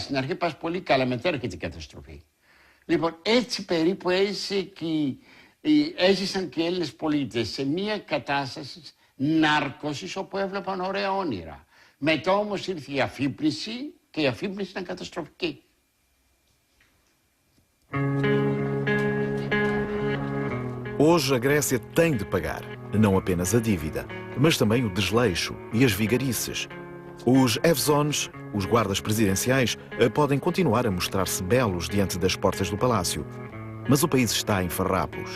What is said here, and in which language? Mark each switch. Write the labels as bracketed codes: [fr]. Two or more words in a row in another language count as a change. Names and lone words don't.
[el] Στην αρχή πας πολύ καλά, μετά έρχεται η καταστροφή. Λοιπόν, έτσι περίπου έζησαν και οι Έλληνες πολίτες σε μια κατάσταση νάρκωσης όπου έβλεπαν ωραία όνειρα. Μετά όμως ήρθε η αφύπνιση και η αφύπνιση ήταν καταστροφική. [pt] Hoje a Grécia tem de pagar, não apenas a dívida, mas também o desleixo e as vigarices. Os Evzones, os guardas presidenciais, podem continuar a mostrar-se belos diante das portas do palácio, mas o país está em farrapos.